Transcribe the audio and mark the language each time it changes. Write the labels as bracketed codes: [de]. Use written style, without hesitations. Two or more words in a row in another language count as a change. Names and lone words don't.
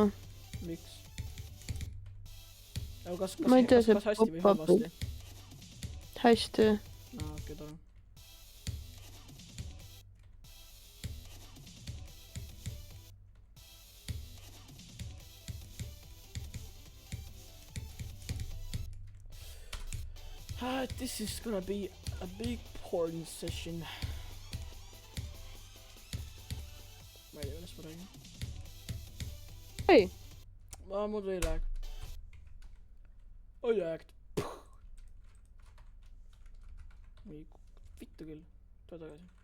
[et] miks ? aga kas , Ma ei tea, see kas hästi või pop-up- halvasti ? hästi . aa , okei , tore . [en] This is gonna be a big porn session . [et] ma ei tea , millest ma räägin . ei , mul tuli lag . oi lag . vittu küll , tule tagasi .